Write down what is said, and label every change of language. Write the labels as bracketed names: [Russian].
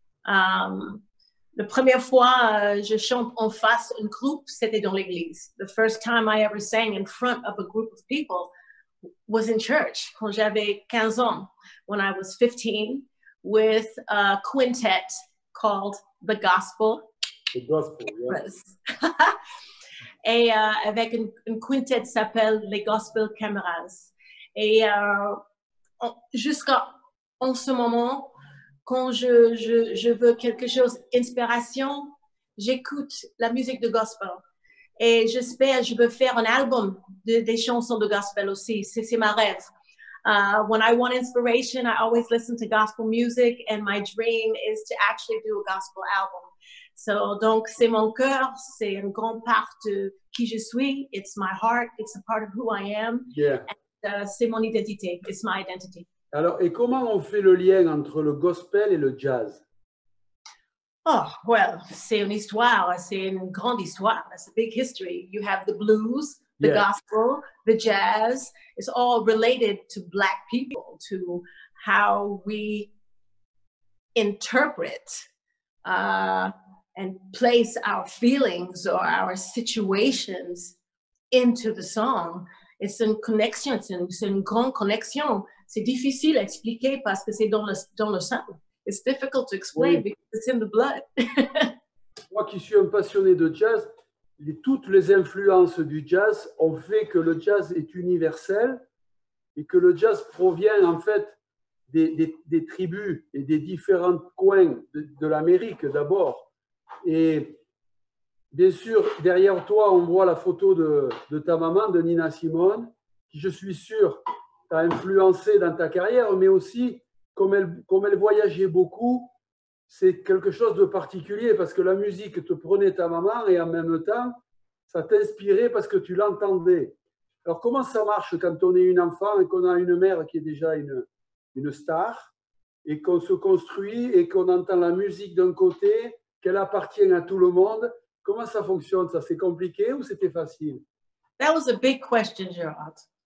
[French] La première fois, je chante en face un groupe, c'était dans l'église. [English] The first time I ever sang in front of a group of people was in church [French] quand j'avais 15 ans, [English] when I was 15, with a quintet called The Gospel. The Gospel, yes. [French] Et avec une quintet qui s'appelle les Gospel Cameras. Et jusqu'à en ce moment, quand je veux quelque chose, inspiration, j'écoute la musique de gospel. Et j'espère, je veux faire un album des chansons de gospel aussi. C'est ma rêve. [English] When I want inspiration, I always listen to gospel music, and my dream is to actually do a gospel album. [French] So, donc, c'est mon cœur, c'est une grande part de qui je suis. [English] It's my heart, it's a part of who I am. Yeah. And, [French] c'est mon identité, [English] it's my identity. [French] Alors, et comment on fait le lien entre le gospel et le jazz? Oh, well, c'est une histoire, c'est une grande histoire. [English] It's a big history. You have the blues, the gospel, the jazz. It's all related to Black people, to how we interpret and place our feelings or our situations into the song. [French] C'est une connexion, c'est une grande connexion. C'est difficile à expliquer parce que c'est dans le sang. [English] It's difficult to explain because it's in the blood. [French] Moi qui suis un passionné de jazz, toutes les influences du jazz ont fait que le jazz est universel et que le jazz provient en fait des tribus et des différents coins de l'Amérique d'abord. Et bien sûr, derrière toi, on voit la photo de ta maman, de Nina Simone, qui je suis sûr t'a influencé dans ta carrière, mais aussi comme elle voyageait beaucoup, c'est quelque chose de particulier parce que la musique te prenait ta maman et en même temps, ça t'inspirait parce que tu l'entendais. Alors, comment ça marche quand on est une enfant et qu'on a une mère qui est déjà une star et qu'on se construit et qu'on entend la musique d'un côté, qu'elle appartient à tout le monde? Comment ça fonctionne? Ça, c'est compliqué ou c'était facile? [English] That was a big question, Gerard.